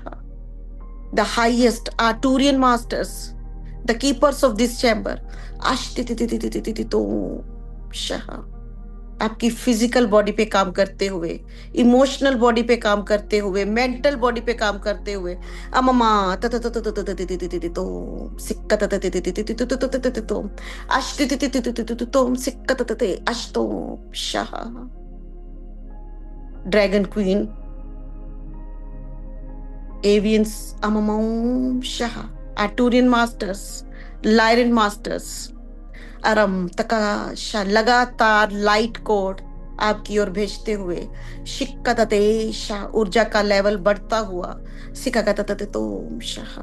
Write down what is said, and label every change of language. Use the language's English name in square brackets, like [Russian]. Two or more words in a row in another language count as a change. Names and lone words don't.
[English] The highest Arcturian masters, the keepers of this chamber, [Hindi] तो शाह आपकी [English] physical body [Hindi] पे काम करते हुए, [English] emotional body [Hindi] पे काम करते हुए, [English] mental body [Hindi] पे काम करते हुए। अममा त त त त त त त त त तो सिक्का त त त त त त त त त तो अश त त त त त तो सिक्का त त अश तो शाह। ड्रैगन क्वीन, एवियंस अमम शाह, [English] Arcturian masters, Lyran masters, [Hindi] अरम तकाशा, लगातार [English] light code [Hindi] आपकी ओर भेजते हुए शिक्कततेशा, ऊर्जा का लेवल बढ़ता हुआ सिकाकतततोम शाह।